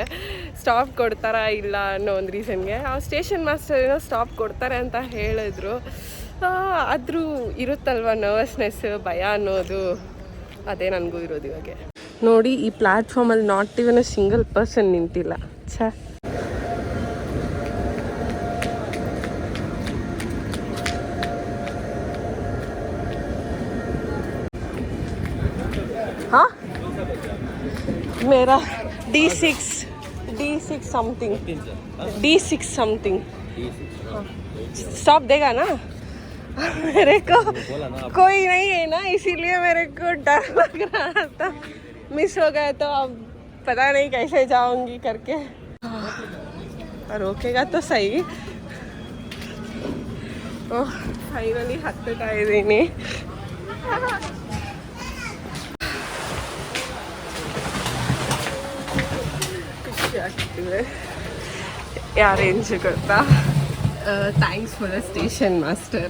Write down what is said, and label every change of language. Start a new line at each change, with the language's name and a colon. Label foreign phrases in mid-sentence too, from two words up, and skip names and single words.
Kannada: ಸ್ಟಾಪ್ ಕೊಡ್ತಾರಾ ಇಲ್ಲ ಅನ್ನೋ ಒಂದು ರೀಸನ್ಗೆ. ಆ
English: station master
Kannada: ಏನೋ ಸ್ಟಾಪ್ ಕೊಡ್ತಾರೆ ಅಂತ ಹೇಳಿದ್ರು. ಆದರೂ ಇರುತ್ತಲ್ವ ನರ್ವಸ್ನೆಸ್, ಭಯ ಅನ್ನೋದು, ಅದೇ ನನಗೂ ಇರೋದು ಇವಾಗ. ನೋಡಿ, ಈ ಪ್ಲ್ಯಾಟ್ಫಾರ್ಮಲ್ಲಿ
English: not even a single person
Kannada: ನಿಂತಿಲ್ಲ. ಛ,
Hindi: हाँ मेरा D6
English: something stop
Hindi: देगा ना? मेरे को कोई नहीं है ना, इसीलिए मेरे को डर लग रहा था. मिस हो गया तो अब पता नहीं कैसे जाऊंगी करके. रोकेगा तो सही.
Kannada: ಓಹ್, ಫೈನಲಿ ಹತ್ತುತ್ತಾ ಇದ್ದೀನಿ. ಖುಷಿ ಆಗ್ತಿದೆ. ಯಾರೇಂಜ್ ಗೊತ್ತಾ?
English: thanks for the station master.